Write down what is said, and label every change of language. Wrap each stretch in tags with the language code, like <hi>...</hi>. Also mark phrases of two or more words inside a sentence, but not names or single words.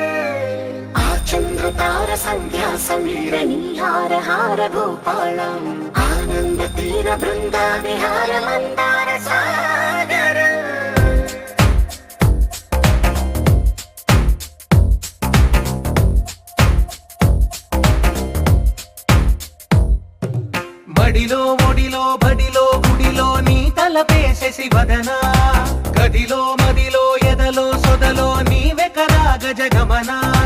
<sa>आचन्द्रतार सन्ध्या समीर नीहारहार भूपालम् आनन्दतीरबृन्दाविहार मन्दार सागरम्</sa> <te>మడిలో ఒడిలో బడిలో గుడిలో నీ తలపేసేసి వదనా గదిలో మదిలో ఎదలో సొదలో నీవే కదా గజగమనా</te>